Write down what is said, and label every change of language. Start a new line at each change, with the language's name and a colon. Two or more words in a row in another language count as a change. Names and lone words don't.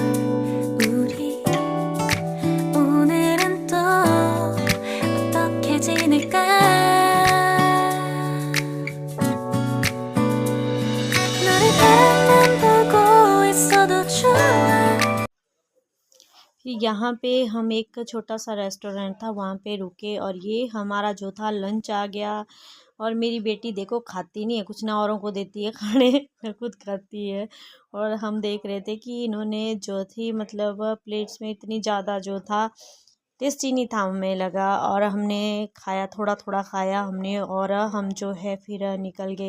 Korean: 우리 오늘은 또 어떻게 지낼까. 너를 바라만 보고 있어도 좋아.
Hindi: फिर यहाँ पे हम एक छोटा सा रेस्टोरेंट था वहाँ पे रुके, और ये हमारा जो था लंच आ गया। और मेरी बेटी देखो खाती नहीं है कुछ, ना औरों को देती है खाने ना खुद खाती है। और हम देख रहे थे कि इन्होंने जो थी, मतलब प्लेट्स में इतनी ज़्यादा जो था टेस्टी नहीं था हमें लगा, और हमने खाया, थोड़ा थोड़ा खाया हमने, और हम जो है फिर निकल गए।